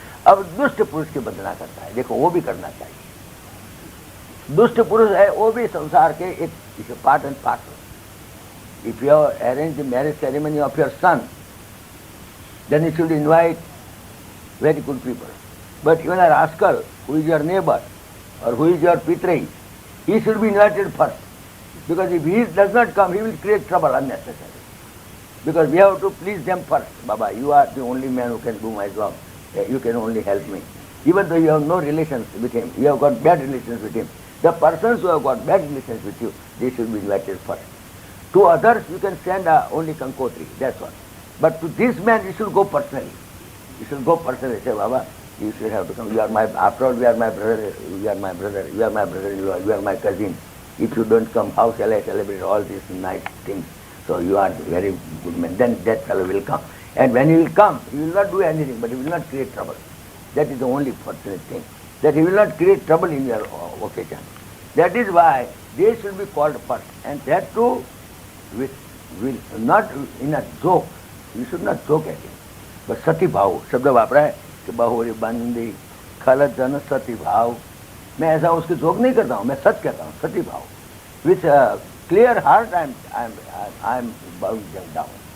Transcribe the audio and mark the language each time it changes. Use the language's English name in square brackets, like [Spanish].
[Hindi] अब दुष्ट पुरुष की वंदना करता है। देखो, वो भी करना चाहिए। दुष्ट पुरुष है, वो भी संसार के एक part and part. [English] If you arrange the marriage ceremony of your son, then you should invite very good people. But even a rascal who is your neighbor or who is your pitri, he should be invited first. Because if he does not come, he will create trouble unnecessarily. Because we have to please them first. Baba, you are the only man who can do my job. You can only help me. Even though you have no relations with him, you have got bad relations with him. The persons who have got bad relations with you, they should be invited first. To others, you can send only Kankotri, that's all. But to this man, you should go personally. You should go personally. Say, Baba, you should have to come. You are my, after all, we are my brother, you are my brother, you are my brother-in-law, you are my cousin. If you don't come, how shall I celebrate all these nice things? So you are very good man. Then that fellow will come. And when he will come, he will not do anything, but he will not create trouble. That is the only fortunate thing. That he will not create trouble in your occasion. That is why they should be called first. And that too, with will not in a joke. You should not joke at him. But sati bhav, [Hindi] शब्द वापरा है कि बहुरी बंदी खल जन सती भाव। मैं ऐसा उसकी जोक नहीं करता हूँ, मैं सच कहता हूँ, सती भाव। [English] With a clear heart, I am bowing them down.